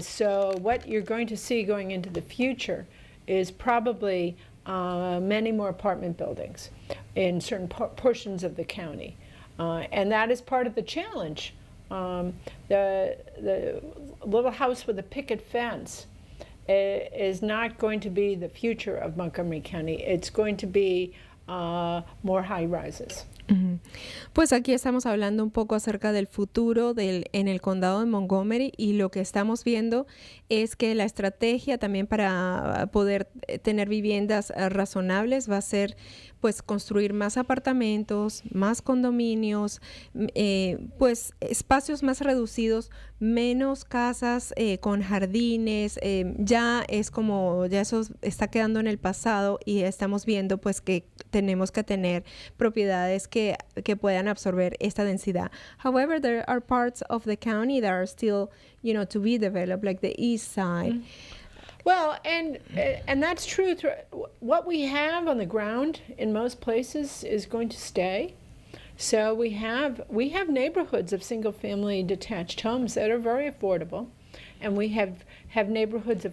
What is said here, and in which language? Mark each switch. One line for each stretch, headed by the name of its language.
English: So what you're going to see going into the future is probably many more apartment buildings in certain portions of the county. And that is part of the challenge. The little house with a picket fence is not going to be the future of Montgomery County. It's going to be more high rises. Uh-huh.
Spanish: Pues aquí estamos hablando un poco acerca del futuro en el condado de Montgomery, y lo que estamos viendo es que la estrategia también para poder tener viviendas razonables va a ser pues construir más apartamentos, más condominios, pues espacios más reducidos, menos casas con jardines. Ya eso está quedando en el pasado y estamos viendo pues que tenemos que tener propiedades que puedan absorber esta densidad.
English: However, there are parts of the county that are still, to be developed, like the east side. Well, and that's true. What we have on the ground in most places is going to stay. So we have neighborhoods of single-family detached homes that are very affordable, and we have neighborhoods of.